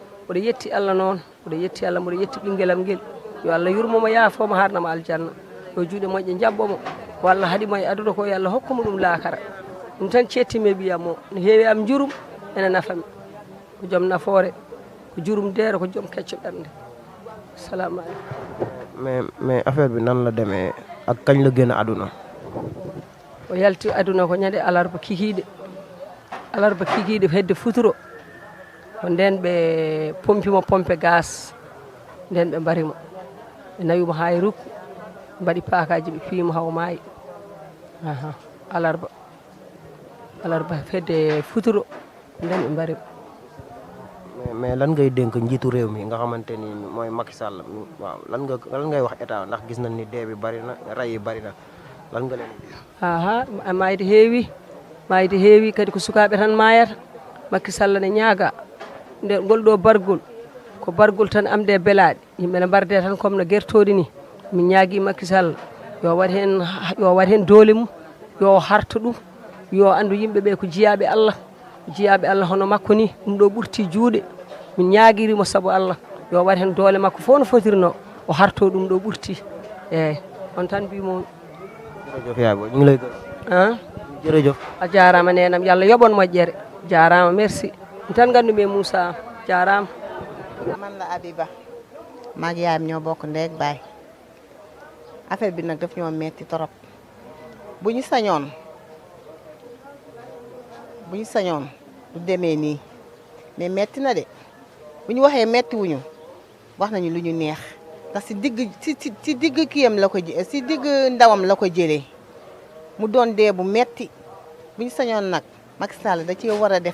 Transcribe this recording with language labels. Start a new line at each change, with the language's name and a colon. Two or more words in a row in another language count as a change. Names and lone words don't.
Fula: mboɗo yetti Allah noon mboɗo yetti Allah mboɗo yetti ɓinguelam nguel yo Allah yurmomo yaafoma harnamo aljanna yo juuɗe moƴƴe jabbomo walla haaɗimo e aduna ko yo Allah hokkamo ɗum laakara ɗum tan cettimi e ɓiyam o no heewi am jurum ene nafami ko joom nafoore ko jurum deere ko joom kecco ɓernde
Arabic: السلام عليكم
Wolof: mais affaire bi nan la demee ak kañ la génn àdduna
Fula: o yalti aduna ko ñande alarba kikiiɗe hedde futuro ko nden ɓe pompimo pompe gaz nden ɓe mbarimo ɓe nawimo ha e rukku mbaɗi paakaji ɓe piimo hawo maayi alarba hedde futuro nden ɓe mbarimo
Wolof: mais lan ngay dénk njiitu réew mi nga xamante ni mooy Macky Sall waaw lan ngay wax état ndax gis nañ ni dee bi bari na ray yi bari na lan nga leen di
Fula: mayde heewi kadi ko sukaɓe tan mayata Macky Sall ne ñaaga nde ngol ɗo bargol ko bargol tan amde belaɗe yimɓe ne mbarde tan comme no guertoɗi ni min ñaagui Macky Sall yo wat hen doole mum yo harta ɗum yo andu yimɓeɓe ko jiyaɓe Allah hono makko ni ɗum ɗo ɓurti juuɗe min ñaaguirimo saabu Allah yo wat hen doole makko fof no fotirno o harto ɗum ɗo ɓurti eyyi on tan mbimo
Wolof: jërëjëf yaay booy ñu ngi lay gërëm jërëjëf
Fula: a jarama nenam yo Allah yoɓon moƴƴere jarama merci ɗum tan gandumi e Moussa jarama
Wolof: man la Abiba maag yaayam ñoo bokk ndeeg baay affaire bi nag daf ñoo metti torop bu ñu sañoon du demee nii mais metti na de bu ñu waxee metti wuñu wax nañu lu ñu neex ndax si digg kiyam la ko si digg ndawam la ko jëlee mu doon dee bu metti bu ñu sañoon nag Macky Sall da ci war a def